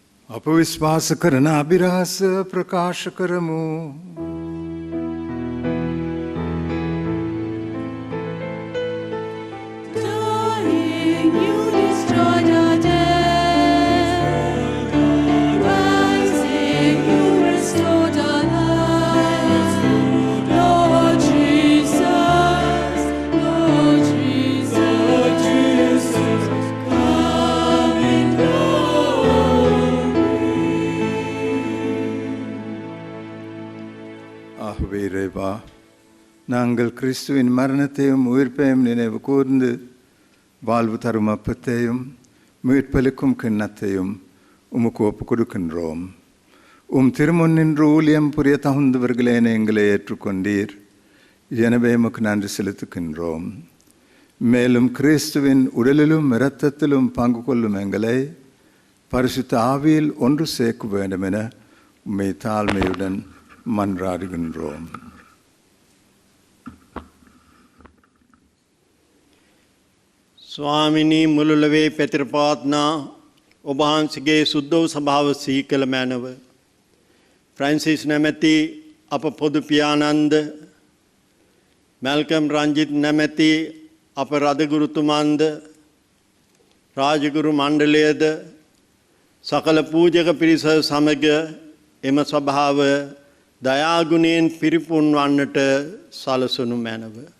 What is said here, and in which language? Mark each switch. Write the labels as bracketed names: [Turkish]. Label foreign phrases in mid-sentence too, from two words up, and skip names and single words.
[Sinhala] අප විශ්වාස කරන අභිරහස ප්‍රකාශ කරමු. [English] Dying, you destroyed our death. Rising, you restored our lives. Lord Jesus, Lord Jesus, come in [Tamil] ஆகவே இறைவா, நாங்கள் கிறிஸ்துவின் மரணத்தையும் உயிர்ப்பையும் நினைவு கூர்ந்து வாழ்வு தரும் அப்பத்தையும் மீட்பளிக்கும் கிண்ணத்தையும் உமக்கு ஒப்பு கொடுக்கின்றோம். திருமுன் நின்று ஊழியம் புரிய தகுந்தவர்களே எங்களை ஏற்றுக்கொண்டீர். எனவே உமக்கு நன்றி செலுத்துகின்றோம். மேலும் கிறிஸ்துவின் உடலிலும் இரத்தத்திலும் பங்கு கொள்ளும் எங்களை பரிசுத்த ஆவியில் ஒன்று சேர்க்க வேண்டும் என உம்மை தாழ்மையுடன் மன்றாடுகின்றோம். [Sinhala] ස්වාමිනී මුළුලවේ පැතිරපාත්නා ඔබහන්සගේ සුද්දෝ සභාව සීකළ මැනව. ෆ්‍රැන්සිස් නැමැති අප පොදු පියානන්ද මැල්කම් රංජිත් නැමැති අප රදගුරුතුමන්ද රාජගුරු මණ්ඩලයද සකල පූජක පිරිස සමග එම සභාව දයාගුණයෙන් පිරිපුන් වන්නට සලසනු මැනව.